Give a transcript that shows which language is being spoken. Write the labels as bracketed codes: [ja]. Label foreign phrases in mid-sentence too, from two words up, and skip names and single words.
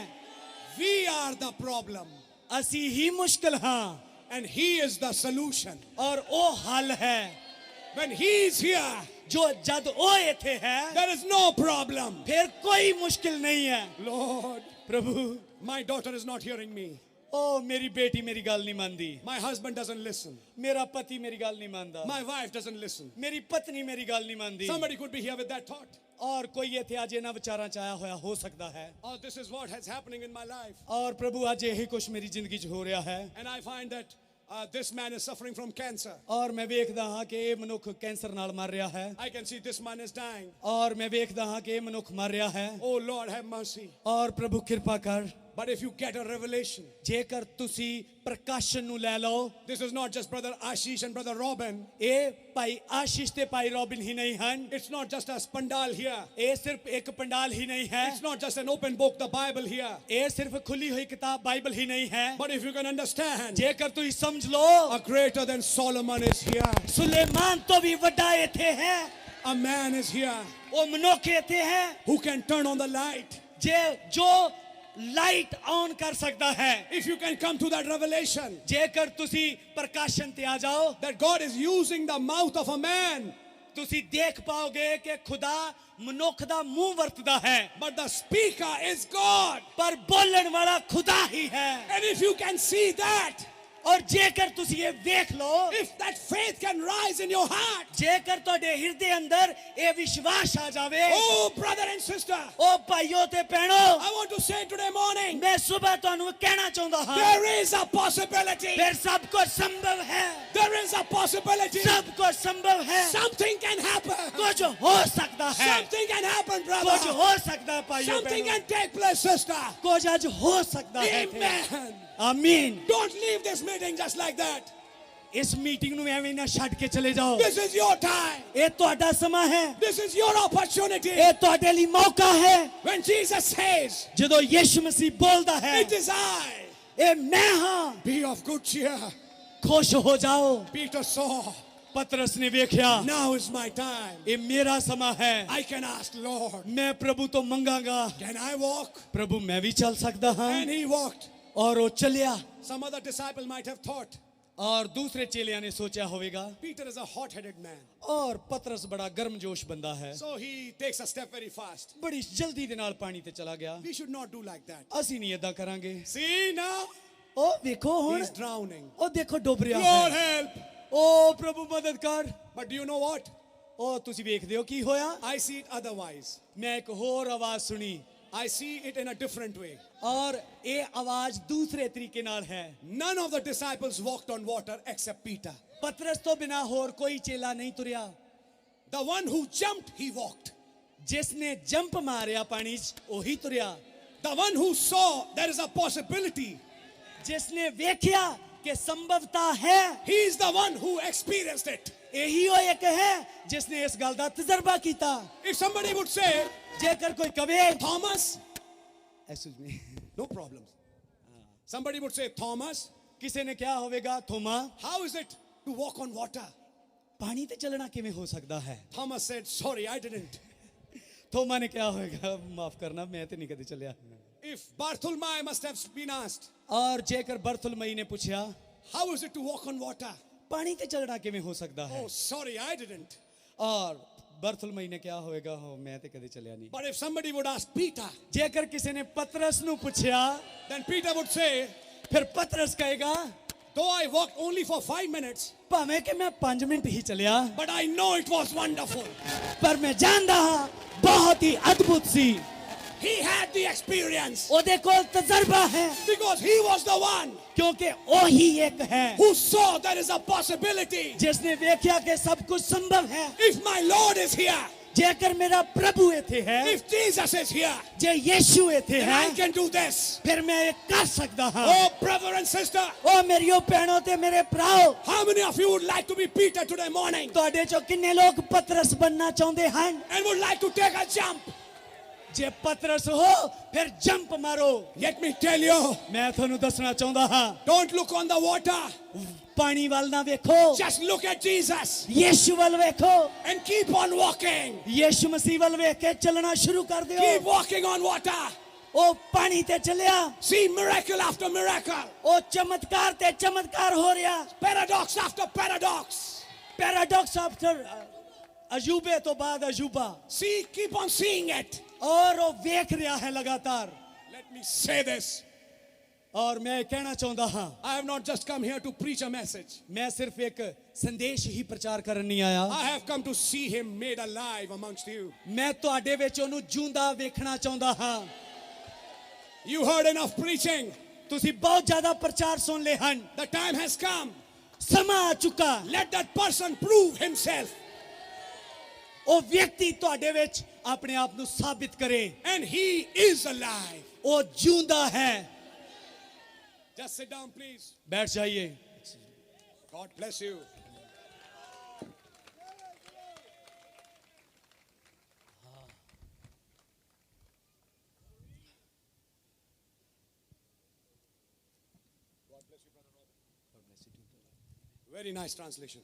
[en] We are the problem. [pa] ਅਸੀਂ ਹੀ ਮੁਸ਼ਕਿਲ ਹਾਂ [en] And he is the solution. [pa] ਔਰ ਉਹ ਹੱਲ ਹੈ। [en] When he is here, [pa] ਜੋ ਜਦ ਉਹ ਇੱਥੇ ਹੈ, [en] there is no problem. [pa] ਫਿਰ ਕੋਈ ਮੁਸ਼ਕਿਲ ਨਹੀਂ ਹੈ। [en] Lord, [pa] ਪ੍ਰਭੂ [en] my daughter is not hearing me. [pa] ਉਹ ਮੇਰੀ ਬੇਟੀ ਮੇਰੀ ਗੱਲ ਨਹੀਂ ਮੰਨਦੀ। [en] My husband doesn't listen. [pa] ਮੇਰਾ ਪਤੀ ਮੇਰੀ ਗੱਲ ਨਹੀਂ ਮੰਨਦਾ। [en] My wife doesn't listen. [pa] ਮੇਰੀ ਪਤਨੀ ਮੇਰੀ ਗੱਲ ਨਹੀਂ ਮੰਨਦੀ। [en] Somebody could be here with that thought. [pa] ਔਰ ਕੋਈ ਇੱਥੇ ਅੱਜ ਇਹਨਾਂ ਵਿਚਾਰਾਂ ਚ ਆਇਆ ਹੋਇਆ ਹੋ ਸਕਦਾ ਹੈ। [en] Oh, this is what is happening in my life. [pa] ਔਰ ਪ੍ਰਭੂ ਅੱਜ ਇਹੀ ਕੁਛ ਮੇਰੀ ਜ਼ਿੰਦਗੀ ਚ ਹੋ ਰਿਹਾ ਹੈ। [en] And I find that this man is suffering from cancer. [pa] ਔਰ ਮੈਂ ਵੇਖਦਾ ਹਾਂ ਕਿ ਇਹ ਮਨੁੱਖ ਕੈਂਸਰ ਨਾਲ ਮਰ ਰਿਹਾ ਹੈ। [en] I can see this man is dying. [pa] ਔਰ ਮੈਂ ਵੇਖਦਾ ਹਾਂ ਕਿ ਇਹ ਮਨੁੱਖ ਮਰ ਰਿਹਾ ਹੈ। [en] Oh Lord, have mercy. [pa] ਔਰ ਪ੍ਰਭੂ ਕਿਰਪਾ ਕਰ। [en] But if you get a revelation, [pa] ਜੇਕਰ ਤੁਸੀਂ ਪ੍ਰਕਾਸ਼ਨ ਨੂੰ ਲੈ ਲਓ, [en] this is not just Brother Ashish and Brother Robin. [pa] ਇਹ ਭਾਈ ਆਸ਼ੀਸ਼ ਤੇ ਭਾਈ ਰੋਬਿਨ ਹੀ ਨਹੀਂ ਹਨ, [en] It's not just a pandal here. [pa] ਇਹ ਸਿਰਫ ਇੱਕ ਪੰਡਾਲ ਹੀ ਨਹੀਂ ਹੈ, [en] It's not just an open book, the Bible here. [pa] ਇਹ ਸਿਰਫ ਖੁੱਲੀ ਹੋਈ ਕਿਤਾਬ ਬਾਈਬਲ ਹੀ ਨਹੀਂ ਹੈ। [en] But if you can understand, [pa] ਜੇਕਰ ਤੁਸੀਂ ਸਮਝ ਲਓ, [en] a greater than Solomon is here. [pa] ਸੁਲੇਮਾਨ ਤੋਂ ਵੀ ਵੱਡਾ ਇੱਥੇ ਹੈ, [en] A man is here [pa] ਉਹ ਮਨੁੱਖ ਇੱਥੇ ਹੈ [en] who can turn on the light. [pa] ਜੋ [en] light on [pa] ਕਰ ਸਕਦਾ ਹੈ। [en] If you can come to that revelation [pa] ਜੇਕਰ ਤੁਸੀਂ ਪ੍ਰਕਾਸ਼ਨ ਤੇ ਆ ਜਾਓ, [en] that God is using the mouth of a man, [pa] ਤੁਸੀਂ ਦੇਖ ਪਾਓਗੇ ਕਿ ਖੁਦਾ ਮਨੁੱਖ ਦਾ ਮੂੰਹ ਵਰਤਦਾ ਹੈ, [en] but the speaker is God. [pa] ਪਰ ਬੋਲਣ ਵਾਲਾ ਖੁਦਾ ਹੀ ਹੈ। [en] And if you can see that, [pa] ਔਰ ਜੇਕਰ ਤੁਸੀਂ ਇਹ ਵੇਖ ਲਓ, [en] if that faith can rise in your heart, [pa] ਜੇਕਰ ਤੁਹਾਡੇ ਹਿਰਦੇ ਅੰਦਰ ਇਹ ਵਿਸ਼ਵਾਸ ਆ ਜਾਵੇ, [en] oh brother and sister, [pa] ਉਹ ਭਾਈਓ ਤੇ ਭੈਣੋ, [en] I want to say today morning, [pa] ਮੈਂ ਸਵੇਰ ਤੁਹਾਨੂੰ ਕਹਿਣਾ ਚਾਹੁੰਦਾ ਹਾਂ, [en] there is a possibility. [pa] ਫਿਰ ਸਭ ਕੁਝ ਸੰਭਵ ਹੈ, [en] There is a possibility. [pa] ਸਭ ਕੁਝ ਸੰਭਵ ਹੈ, [en] Something can happen. [pa] ਕੁਝ ਹੋ ਸਕਦਾ ਹੈ, [en] Something can happen, [pa] ਕੁਝ [en] brother. [pa] ਹੋ ਸਕਦਾ ਭਾਈਓ [en] Something [pa] ਭੈਣੋ, [en] can take place, sister. [pa] ਕੁਝ ਅੱਜ ਹੋ ਸਕਦਾ ਹੈ। [en] Amen. [pa] ਆਮੀਨ। [en] Don't leave this meeting just like that. [pa] ਇਸ ਮੀਟਿੰਗ ਨੂੰ ਐਵੇਂ ਨਾ ਛੱਡ ਕੇ ਚਲੇ ਜਾਓ, [en] This is your time. [pa] ਇਹ ਤੁਹਾਡਾ ਸਮਾਂ ਹੈ, [en] This is your opportunity. [pa] ਇਹ ਤੁਹਾਡੇ ਲਈ ਮੌਕਾ ਹੈ। [en] When Jesus says, [pa] ਜਦੋਂ ਯਿਸੂ ਮਸੀਹ ਬੋਲਦਾ ਹੈ, [en] it is I, [pa] ਇਹ ਮੈਂ ਹਾਂ, [en] be of good cheer. [pa] ਖੁਸ਼ ਹੋ ਜਾਓ। [en] Peter saw, [pa] ਪਤਰਸ ਨੇ ਵੇਖਿਆ, [en] now is my time. [pa] ਇਹ ਮੇਰਾ ਸਮਾਂ ਹੈ, [en] I can ask, Lord, [pa] ਮੈਂ ਪ੍ਰਭੂ ਤੋਂ ਮੰਗਾਂਗਾ, [en] can I walk? [pa] ਪ੍ਰਭੂ ਮੈਂ ਵੀ ਚੱਲ ਸਕਦਾ ਹਾਂ। [en] And he walked. [pa] ਔਰ ਉਹ ਚੱਲਿਆ। [en] Some other disciple might have thought, [pa] ਔਰ ਦੂਸਰੇ ਚੇਲਿਆਂ ਨੇ ਸੋਚਿਆ ਹੋਵੇਗਾ, [en] Peter is a hot-headed man. [pa] ਔਰ ਪਤਰਸ ਬੜਾ ਗਰਮਜੋਸ਼ ਬੰਦਾ ਹੈ, [en] So he takes a step very fast. [pa] ਬੜੀ ਜਲਦੀ ਦੇ ਨਾਲ ਪਾਣੀ ਤੇ ਚਲਾ ਗਿਆ। [en] We should not do like that. [pa] ਅਸੀਂ ਨਹੀਂ ਏਦਾਂ ਕਰਾਂਗੇ। [en] See now, [pa] ਉਹ ਵੇਖੋ ਹੁਣ, [en] he's drowning. [pa] ਉਹ ਦੇਖੋ ਡੁੱਬ ਰਿਹਾ [en] Lord [pa] ਹੈ। [en] help. [pa] ਉਹ ਪ੍ਰਭੂ ਮਦਦ ਕਰ। [en] But do you know what? [pa] ਉਹ ਤੁਸੀਂ ਵੇਖਦੇ ਹੋ ਕੀ ਹੋਇਆ? [en] I see it otherwise. [pa] ਮੈਂ ਇੱਕ ਹੋਰ ਆਵਾਜ਼ ਸੁਣੀ, [en] I see it in a different way. [pa] ਔਰ ਇਹ ਆਵਾਜ਼ ਦੂਸਰੇ ਤਰੀਕੇ ਨਾਲ ਹੈ। [en] None of the disciples walked on water except Peter. [pa] ਪਤਰਸ ਤੋਂ ਬਿਨਾ ਹੋਰ ਕੋਈ ਚੇਲਾ ਨਹੀਂ ਤੁਰਿਆ। [en] The one who jumped, he walked. [pa] ਜਿਸ ਨੇ ਜੰਪ ਮਾਰਿਆ ਪਾਣੀ 'ਚ, ਉਹੀ ਤੁਰਿਆ। [en] The one who saw there is a possibility, [pa] ਜਿਸ ਨੇ ਵੇਖਿਆ ਕਿ ਸੰਭਵਤਾ ਹੈ, [en] he is the one who experienced it. [pa] ਇਹੀ ਉਹ ਇੱਕ ਹੈ ਜਿਸ ਨੇ ਇਸ ਗੱਲ ਦਾ ਤਜਰਬਾ ਕੀਤਾ। [en] If somebody would say, [pa] ਜੇਕਰ ਕੋਈ ਕਵੇ, [en] Thomas, excuse me, no problem. Somebody would say, Thomas, [pa] ਕਿਸੇ ਨੇ ਕਿਹਾ ਹੋਵੇਗਾ, ਥੋਮਾ, [en] how is it to walk on water? [pa] ਪਾਣੀ ਤੇ ਚੱਲਣਾ ਕਿਵੇਂ ਹੋ ਸਕਦਾ ਹੈ? [en] Thomas said, sorry, I didn't. [pa] ਥੋਮਾ ਨੇ ਕਿਹਾ ਹੋਵੇਗਾ, ਮਾਫ ਕਰਨਾ, ਮੈਂ ਤੇ ਨਹੀਂ ਕਦੇ ਚੱਲਿਆ। [en] If Bartholomew must have been asked, [pa] ਔਰ ਜੇਕਰ ਬਰਥੁਲਮਈ ਨੇ ਪੁੱਛਿਆ, [en] how is it to walk on water? [pa] ਪਾਣੀ ਤੇ ਚੱਲਣਾ ਕਿਵੇਂ ਹੋ ਸਕਦਾ ਹੈ? [en] Oh, sorry, I didn't. [pa] ਔਰ ਬਰਥੁਲਮਈ ਨੇ ਕਿਹਾ ਹੋਵੇਗਾ, ਹੋ ਮੈਂ ਤੇ ਕਦੇ ਚੱਲਿਆ ਨਹੀਂ। [en] But if somebody would ask Peter, [pa] ਜੇਕਰ ਕਿਸੇ ਨੇ ਪਤਰਸ ਨੂੰ ਪੁੱਛਿਆ, [en] then Peter would say, [pa] ਫਿਰ ਪਤਰਸ ਕਹੇਗਾ, [en] though I walked only for 5 minutes, [pa] ਭਾਵੇਂ ਕਿ ਮੈਂ 5 ਮਿੰਟ ਹੀ ਚੱਲਿਆ, [en] but I know it was wonderful. [pa] ਪਰ ਮੈਂ ਜਾਣਦਾ ਹਾਂ ਬਹੁਤ ਹੀ ਅਦਭੁਤ ਸੀ। [en] He had the experience [pa] ਉਹਦੇ ਕੋਲ ਤਜਰਬਾ ਹੈ, [en] because he was the one [pa] ਕਿਉਂਕਿ ਉਹੀ ਇੱਕ ਹੈ [en] who saw there is a possibility. [pa] ਜਿਸ ਨੇ ਵੇਖਿਆ ਕਿ ਸਭ ਕੁਝ ਸੰਭਵ ਹੈ। [en] If my Lord is here, [pa] ਜੇਕਰ ਮੇਰਾ ਪ੍ਰਭੂ ਇੱਥੇ ਹੈ, [en] if Jesus is here, [pa] ਜੇ ਯਿਸੂ ਇੱਥੇ [en] then [pa] ਹੈ, [en] I can do this. [pa] ਫਿਰ ਮੈਂ ਇਹ ਕਰ ਸਕਦਾ ਹਾਂ। [en] Oh, brother and sister, [pa] ਉਹ ਮੇਰੀਓ ਭੈਣੋ ਤੇ ਮੇਰੇ ਭਰਾਓ, [en] how many of you would like to be Peter today morning [pa] ਤੁਹਾਡੇ ਚੋਂ ਕਿੰਨੇ ਲੋਕ ਪਤਰਸ ਬਣਨਾ ਚਾਹੁੰਦੇ ਹਨ? [en] and would like to take a jump? [pa] ਜੇ ਪਤਰਸ ਹੋ, ਫਿਰ ਜੰਪ ਮਾਰੋ। [en] Let me tell you, [pa] ਮੈਂ ਤੁਹਾਨੂੰ ਦੱਸਣਾ ਚਾਹੁੰਦਾ ਹਾਂ, [en] don't look on the water. [pa] ਪਾਣੀ ਵੱਲ ਨਾ ਵੇਖੋ, [en] Just look at Jesus [pa] ਯਿਸੂ ਵੱਲ ਵੇਖੋ। [en] and keep on walking. [pa] ਯਿਸੂ ਮਸੀਹ ਵੱਲ ਵੇਖ ਕੇ ਚੱਲਣਾ ਸ਼ੁਰੂ ਕਰ ਦਿਓ। [en] Keep walking on water. [pa] ਉਹ ਪਾਣੀ ਤੇ ਚੱਲਿਆ, [en] See miracle after miracle, [pa] ਉਹ ਚਮਤਕਾਰ ਤੇ ਚਮਤਕਾਰ ਹੋ ਰਿਹਾ। [en] paradox after paradox. paradox after [pa] ਅਜੂਬੇ ਤੋਂ ਬਾਅਦ ਅਜੂਬਾ, [en] See, keep on seeing it. [pa] ਔਰ ਉਹ ਵੇਖ ਰਿਹਾ ਹੈ ਲਗਾਤਾਰ। [en] Let me say this. [pa] ਔਰ ਮੈਂ ਕਹਿਣਾ ਚਾਹੁੰਦਾ ਹਾਂ, [en] I have not just come here to preach a message. [pa] ਮੈਂ ਸਿਰਫ ਇੱਕ ਸੰਦੇਸ਼ ਹੀ ਪ੍ਰਚਾਰ ਕਰਨ ਨਹੀਂ ਆਇਆ। [en] I have come to see him made alive amongst you. [pa] ਮੈਂ ਤੁਹਾਡੇ ਵਿੱਚ ਉਹਨੂੰ ਜਿਉਂਦਾ ਵੇਖਣਾ ਚਾਹੁੰਦਾ ਹਾਂ। [en] You heard enough preaching. [pa] ਤੁਸੀਂ ਬਹੁਤ ਜ਼ਿਆਦਾ ਪ੍ਰਚਾਰ ਸੁਣ ਲਏ ਹਨ। [en] The time has come. [pa] ਸਮਾਂ ਆ ਚੁੱਕਾ। [en] Let that person prove himself. [pa] ਉਹ ਵਿਅਕਤੀ ਤੁਹਾਡੇ ਵਿੱਚ ਆਪਣੇ ਆਪ ਨੂੰ ਸਾਬਿਤ ਕਰੇ। [en] And he is alive. [pa] ਉਹ ਜਿਉਂਦਾ ਹੈ। [en] Just sit down, please. [hi] बैठ जाइए। [en] God bless you. Very nice translation.